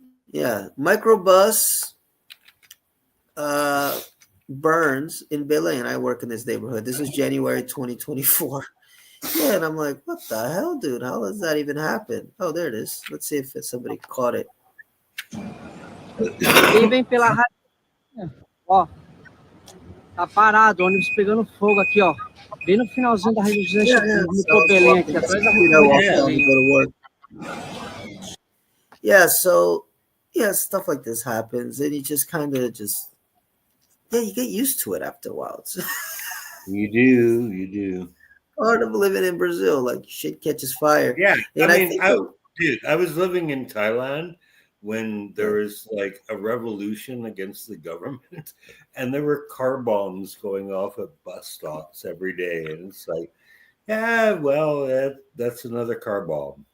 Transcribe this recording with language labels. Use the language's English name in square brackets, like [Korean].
[English] Yeah, microbus burns in Belém. I work in this neighborhood. This is January 2024. Yeah, and I'm like, what the hell, dude? How does that even happen? Oh, there it is. Let's see if somebody caught it. [Portuguese] Quem vem pela rádio, ó, tá parado, ônibus pegando fogo aqui, ó. Bem no finalzinho da região do Belém, aqui atrás da rua. [English] Yeah, so stuff like this happens, and you just kind of you get used to it after a while. You do. Part of living in Brazil, like shit catches fire. Yeah, and I was living in Thailand when there was like a revolution against the government, and there were car bombs going off at bus stops every day, and it's like, yeah, well, that's another car bomb.